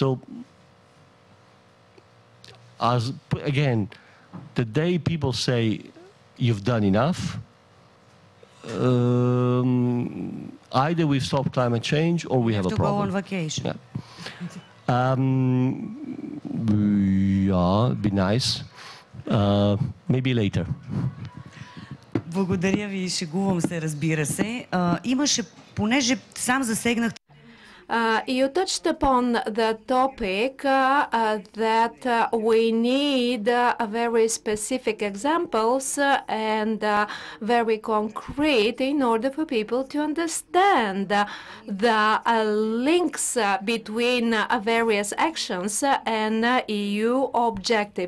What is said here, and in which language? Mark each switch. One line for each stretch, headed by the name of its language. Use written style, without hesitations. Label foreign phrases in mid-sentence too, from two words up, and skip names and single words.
English: So, again, the day people say you've done enough, either we've stopped climate change or we have a problem. To go on vacation. Yeah. Yeah, it'd be nice. Maybe later.
Bulgarian: Благодаря ви, шегувам се, разбира се. Имаше, понеже сам засегнах.
English: You touched upon the topic that we need very specific examples and very concrete in order for people to understand the links between various actions and EU objectives.